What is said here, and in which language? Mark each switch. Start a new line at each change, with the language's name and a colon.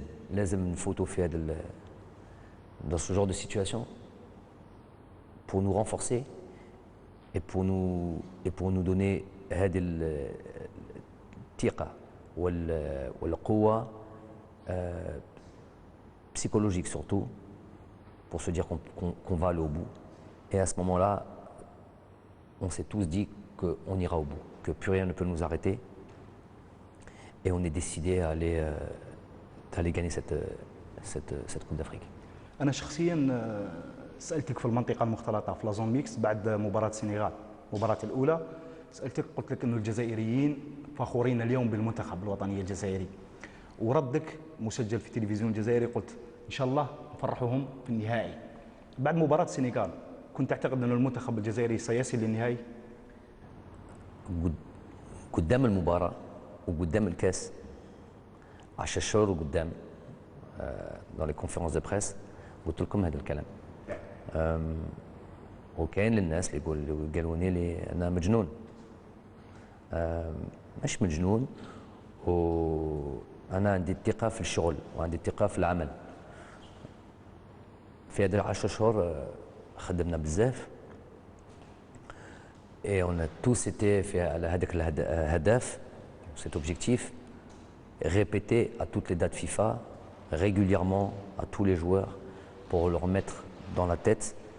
Arabic: لازم نفوتوا في
French: dans ce genre de situation pour nous renforcer et pour nous donner
Arabic: هذه الثقة والقوة
French: psychologique surtout, pour se dire qu'on va aller au bout. Et à ce moment-là, on s'est tous dit qu'on ira au bout, que plus rien ne peut nous arrêter. Et on est décidé à aller gagner cette Coupe d'Afrique.
Arabic: أنا شخصيا سألتك في المنطقة المختلطة في لازون ميكس بعد مباراة السنغال، المباراة الأولى، سألتك قلت لك أن الجزائريين فخورين اليوم بالمنتخب الوطني الجزائري، وردك مسجل في التلفزيون الجزائري قلت إن شاء الله نفرحهم في النهائي. بعد مباراة السنغال كنت تعتقد أن المنتخب الجزائري سيصل للنهائي؟ قدام المباراة وقدام الكاس 10 شهور وقدام
French: dans les conférences de presse
Arabic: قلت لكم هذا الكلام. وكاين للناس اللي قالوني لي أنا مجنون. مش مجنون، وأنا عندي الثقة في الشغل وعندي الثقة في العمل. في هذه 10 شهور خدمنا بزاف
French: et on a tous été
Arabic: في على هذاك الهدف
French: cet objectif répété à toutes les dates FIFA régulièrement à tous les joueurs pour leur mettre dans la tête